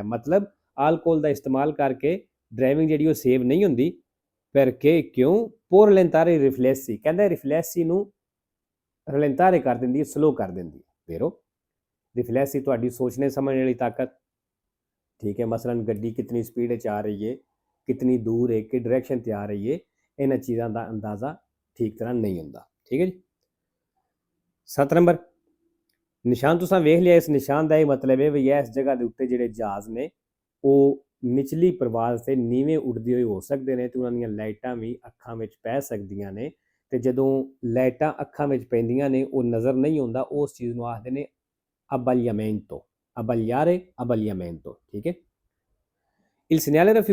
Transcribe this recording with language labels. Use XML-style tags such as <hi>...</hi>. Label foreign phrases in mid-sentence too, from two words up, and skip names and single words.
<pa>ਮਤਲਬ ਆਲਕੋਲ ਦਾ ਇਸਤੇਮਾਲ ਕਰਕੇ ਡਰਾਈਵਿੰਗ ਜਿਹੜੀ ਉਹ ਸੇਵ ਨਹੀਂ ਹੁੰਦੀ।</pa> <it>perché ਕਿਉਂ por rallentare i riflessi,</it> <pa>ਕਹਿੰਦਾ ਰਿਫਲੈਕਸੀ ਨੂੰ ਰਲੈਂਟਾਰੇ ਕਰ ਦਿੰਦੀ ਹੈ, ਸਲੋ ਕਰ ਦਿੰਦੀ ਹੈ। ਵੇਰੋ, ਰਿਫਲੈਕਸੀ ਤੁਹਾਡੀ ਸੋਚਣੇ ਸਮਝਣ ਵਾਲੀ ਤਾਕਤ, ਠੀਕ ਹੈ। ਮਸਲਨ ਗੱਡੀ ਕਿਤਨੀ ਸਪੀਡ 'ਚ ਆ ਰਹੀ ਹੈ, ਕਿਤਨੀ ਦੂਰ ਹੈ, ਕਿ ਡਾਇਰੈਕਸ਼ਨ 'ਤੇ ਆ ਰਹੀ ਹੈ, ਇਹਨਾਂ ਚੀਜ਼ਾਂ ਦਾ ਅੰਦਾਜ਼ਾ ਠੀਕ ਤਰ੍ਹਾਂ ਨਹੀਂ ਹੁੰਦਾ, ਠੀਕ ਹੈ ਜੀ। 7 ਨੰਬਰ, ਨਿਸ਼ਾਨ ਤੁਸੀਂ ਵੇਖ ਲਿਆ। ਇਸ ਨਿਸ਼ਾਨ ਦਾ ਇਹ ਮਤਲਬ ਹੈ ਵੀ ਇਸ ਜਗ੍ਹਾ ਦੇ ਉੱਤੇ ਜਿਹੜੇ ਜਹਾਜ਼ ਨੇ ਉਹ ਨਿਚਲੀ ਪ੍ਰਵਾਜ਼ ਤੇ ਨੀਵੇਂ ਉੱਡਦੇ ਹੋਏ ਹੋ ਸਕਦੇ ਨੇ ਤੇ ਉਹਨਾਂ ਦੀਆਂ ਲਾਈਟਾਂ ਵੀ ਅੱਖਾਂ ਵਿੱਚ ਪੈ ਸਕਦੀਆਂ ਨੇ। ਤੇ ਜਦੋਂ ਲਾਈਟਾਂ ਅੱਖਾਂ ਵਿੱਚ ਪੈਂਦੀਆਂ ਨੇ ਉਹ ਨਜ਼ਰ ਨਹੀਂ ਆਉਂਦਾ, ਉਸ ਚੀਜ਼ ਨੂੰ ਆਖਦੇ ਨੇ</pa> <it>abbagliamento, abbagliare, abbagliamento,</it> <pa>ਠੀਕ ਹੈ।</pa> <it>Il segnale</it>